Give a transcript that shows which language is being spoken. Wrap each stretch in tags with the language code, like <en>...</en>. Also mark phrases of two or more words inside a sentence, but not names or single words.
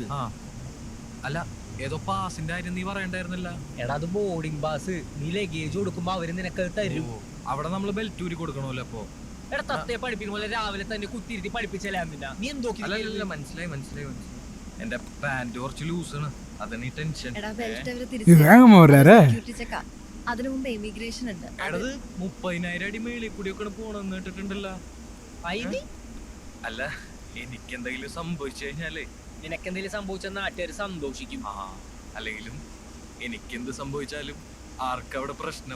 <ml>അല്ല ഏതോ പാസിന്റെ കാര്യം നീ പറയണ്ടായിരുന്നില്ല. എടാ അത്</ml> <en>boarding pass.</en> <ml>നീ ലഗേജ് കൊടുക്കുമ്പോ അവര് നിനക്ക് അത് തരും. അവിടെ നമ്മള് ബെൽറ്റ് ഊരി കൊടുക്കണമല്ലോ. അപ്പൊ എടാ തത്തയെ പഠിപ്പിക്കുന്ന പോലെ രാവിലെ തന്നെ കുത്തിയിരുത്തി പഠിപ്പിച്ചല്ലേ നീ എന്തോ അല്ല മനസ്സിലായി. എന്റെ പാന്റ് കുറച്ച് ലൂസാണ്, അതാണ് ഈ ടെൻഷൻ. എടാ ബെൽറ്റ് അവര്</ml> <ta>இது வேகமா வர்றாரு.</ta> <ml>ചെക്കാ. അതിനു മുമ്പ് എമിഗ്രേഷൻ ഉണ്ട്. എടത് 30,000 അടി മേളിൽ കൂടിയൊക്കെ പോണെന്ന് കേട്ടിട്ടുണ്ടല്ലോ. അല്ല എനിക്കെന്തെങ്കിലും സംഭവിച്ചു കഴിഞ്ഞാലേ നിനക്കെന്തെങ്കിലും സംഭവിച്ച നാട്ടുകാർ സന്തോഷിക്കും. അല്ലെങ്കിലും എനിക്കെന്ത് സംഭവിച്ചാലും ആർക്കവിടെ പ്രശ്നം?</ml>